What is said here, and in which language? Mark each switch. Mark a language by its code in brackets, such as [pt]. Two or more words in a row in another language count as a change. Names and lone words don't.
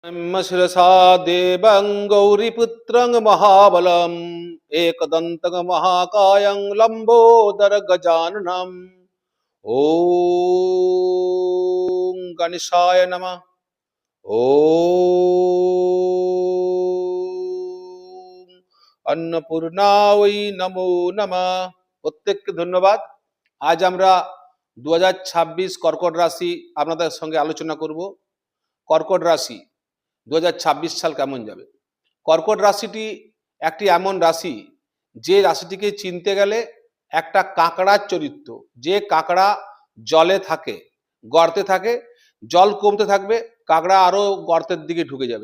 [sa] शिरसा देवं गौरीपुत्रं महाबलम् एकदन्तं महाकायं लम्बोदर गजाननम् ॐ गणेशाय नमः। ॐ अन्नपूर्णायै नमो नमः। [bn] প্রত্যেককে ধন্যবাদ। আজ আমরা 2026 কর্কট রাশি আপনাদের সঙ্গে আলোচনা করব। কর্কট রাশি 2026 সাল কেমন যাবে। কর্কট রাশিটি একটি এমন রাশি যে রাশিটিকে চিনতে গেলে একটা কাঁকড়ার চরিত্র, যে কাঁকড়া জলে থাকে, গর্তে থাকে, জল কমতে থাকবে, কাঁকড়া আরো গর্তের দিকে ঢুকে যাবে।